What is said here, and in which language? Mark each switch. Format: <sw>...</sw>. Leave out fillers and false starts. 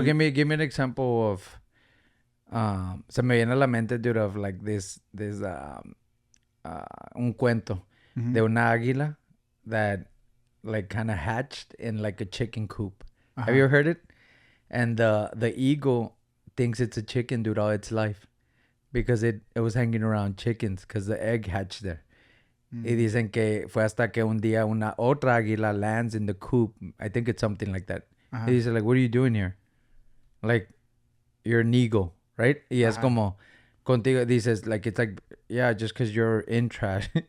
<en>give me an example of, se me viene a la mente, dude, of like this un cuento de una águila that like kind of hatched in like a chicken coop. Have you ever heard it? And the eagle thinks it's a chicken, dude, all its life, because it was hanging around chickens because the egg hatched there.</en> <es>Y dicen que fue hasta que un día una otra águila lands in the coop.</es> <en>I think it's something like that. Y dice, like, what are you doing here? Like, you're an eagle, right? Y es como, contigo, dices, like, it's like, yeah, just because you're in trash.</en>